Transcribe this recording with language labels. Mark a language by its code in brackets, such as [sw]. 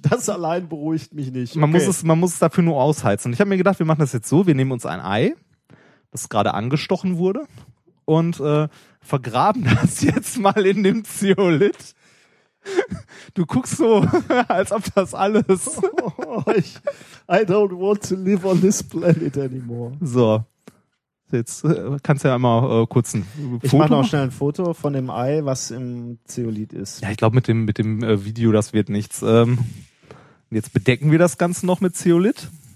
[de] Das allein beruhigt mich nicht. Okay. Man muss es dafür nur ausheizen. Ich habe mir gedacht, wir machen das jetzt so. Wir nehmen uns ein Ei, das gerade angestochen wurde, und vergraben das jetzt mal in dem Zeolith. Du guckst so, als ob das alles... [en] I don't want to live on this planet anymore. [de] So. Jetzt kannst du ja mal kurz ein Foto. Ich mache noch schnell ein Foto von dem Ei, was im Zeolith ist. Ja, ich glaube, mit dem Video, das wird nichts. Jetzt bedecken wir das Ganze noch mit Zeolith.